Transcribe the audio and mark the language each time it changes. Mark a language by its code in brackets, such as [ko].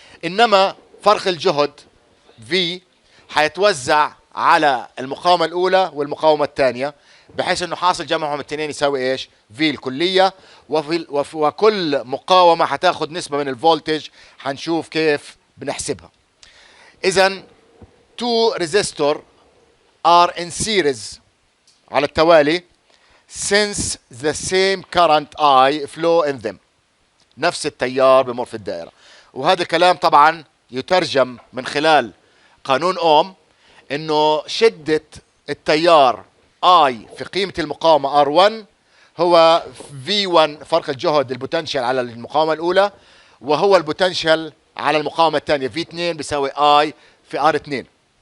[ar] إنما فرق الجهد V حيتوزع على المقاومة الأولى والمقاومة الثانية، بحيث إنه حاصل جمعهم الاثنين يساوي إيش؟ V الكلية. وكل مقاومة حتاخد نسبة من الفولتج، حنشوف كيف بنحسبها. إذن [en] two resistor are in series [ar] على التوالي [en] since the same current I flow in them. [ar] نفس التيار بمر في الدائرة. وهذا الكلام طبعا يترجم من خلال قانون أوم، إنه شدة التيار I في قيمة المقاومة R1 هو V1 فرق الجهد البوتنشال على المقاومة الأولى، وهو البوتنشال على المقاومة الثانية V2 بيساوي I في R2.